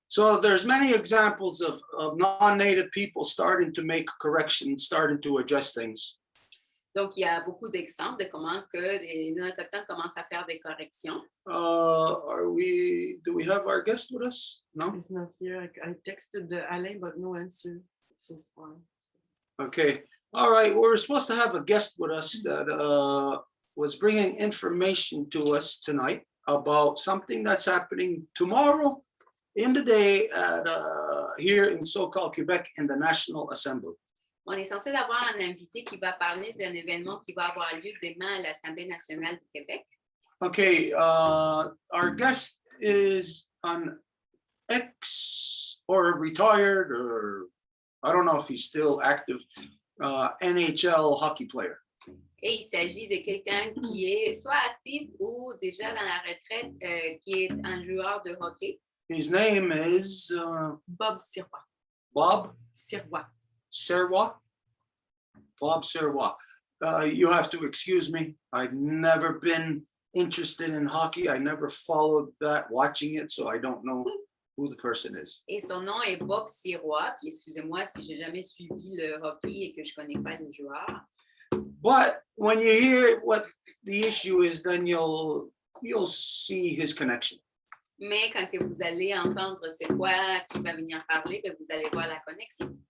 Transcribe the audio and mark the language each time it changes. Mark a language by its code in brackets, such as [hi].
[en] So there's many examples of non-native people starting to make corrections, starting to adjust things. [fr] Donc, il y a beaucoup d'exemples de comment que les non-autochtones commencent à faire des corrections. [en] Do we have our guest with us? No? He's not here. I texted Alain, but no answer so far. Okay. All right. We're supposed to have a guest with us that was bringing information to us tonight about something that's happening tomorrow in the day at, here in so-called Quebec in the National Assembly. [fr] On est censé avoir un invité qui va parler d'un événement qui va avoir lieu demain à l'Assemblée nationale du Québec. [en] Okay, our guest is an ex or retired, or I don't know if he's still active, NHL hockey player. [fr] Et il s'agit de quelqu'un qui est soit actif ou déjà dans la retraite, qui est un joueur de hockey. [en] His name is Bob Sirois. Bob Sirois. Sirois. Bob Sirois. You have to excuse me. I've never been interested in hockey. I never followed that, watching it, so I don't know who the person is. [fr] Et son nom est Bob Sirois. Puis excusez-moi si j'ai jamais suivi le hockey et que je connais pas les joueurs. [en] But when you hear what the issue is, then you'll see his connection. [fr] Mais quand que vous allez entendre c'est quoi qui va venir parler, ben vous allez voir la connexion.